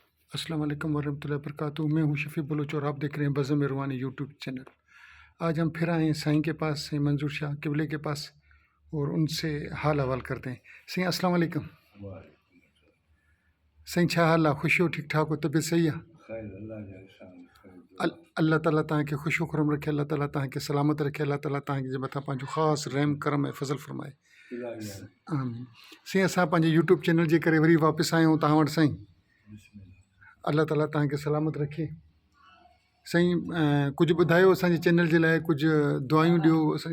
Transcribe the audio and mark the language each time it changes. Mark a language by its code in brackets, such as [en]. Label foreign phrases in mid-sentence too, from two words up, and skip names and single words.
[ar] السلام عليكم ورحمة الله وبركاته. [hi] मैं हूँ शफ़ी बलोच और आप देख रहे हैं बज़म इरवानी यूट्यूब चैनल। आज हम फिर आए हैं साईं के पास, साईं मंजूर शाह किबले के पास, और उनसे हाल हवाल करते हैं। [sd] साईं [ar] السلام عليكم. [sd] साईं छा हाल आहे? ख़ुशि हो? ठीक ठाक हो? तबीयत सही आहे? अल्लाह ताला तव्हांखे ख़ुशो खुरम रखे, अल्लाह ताला तव्हांखे सलामत रखे, अल्लाह ताला तव्हांजे मथां पंहिंजो ख़ासि रहम करम ऐं फज़ल फरमाए। आमीन। साईं असां पंहिंजे यूट्यूब चैनल जे करे वरी वापसि आया आहियूं तव्हां वटि साईं। अल्लाह ताला तव्हांखे सलामत रखे। साईं कुझु ॿुधायो असांजे चैनल जे लाइ, कुझु दुआयूं ॾियो असां।